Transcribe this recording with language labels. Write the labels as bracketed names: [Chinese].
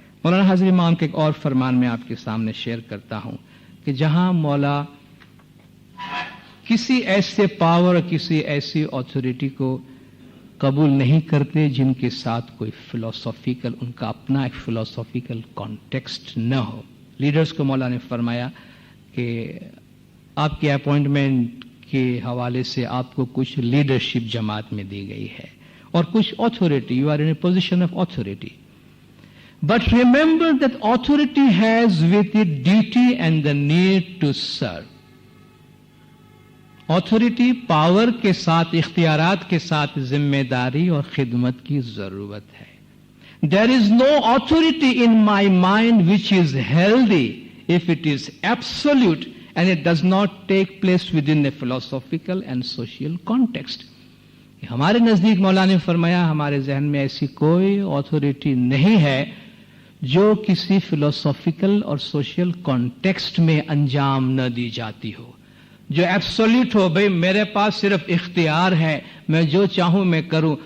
[Urdu] مولانا حاضر امام کے ایک اور فرمان میں آپ کے سامنے شیئر کرتا ہوں کہ جہاں مولا کسی ایسے پاور، کسی ایسی اتھارٹی کو قبول نہیں کرتے جن کے ساتھ کوئی فلسافیکل، ان کا اپنا ایک فلسافیکل کانٹیکسٹ نہ ہو. لیڈرز کو مولا نے فرمایا کہ آپ کے اپوائنٹمنٹ کے حوالے سے آپ کو کچھ لیڈرشپ جماعت میں دی گئی ہے اور کچھ authority, [English] You are in a position of authority. But remember that authority has with it duty and the need to serve. [Urdu] Authority power کے ساتھ، اختیارات کے ساتھ ذمہ داری اور خدمت کی ضرورت ہے. [English] There is no authority in my mind which is healthy if it is absolute and it does not take place within a philosophical and social context. [Urdu] ہمارے نزدیک مولا نے فرمایا ہمارے ذہن میں ایسی کوئی اتھارٹی نہیں ہے جو کسی فلسافیکل اور سوشل کانٹیکسٹ میں انجام نہ دی جاتی ہو، جو ایبسولوٹ ہو. بھئی میرے پاس صرف اختیار ہے، میں جو چاہوں میں کروں.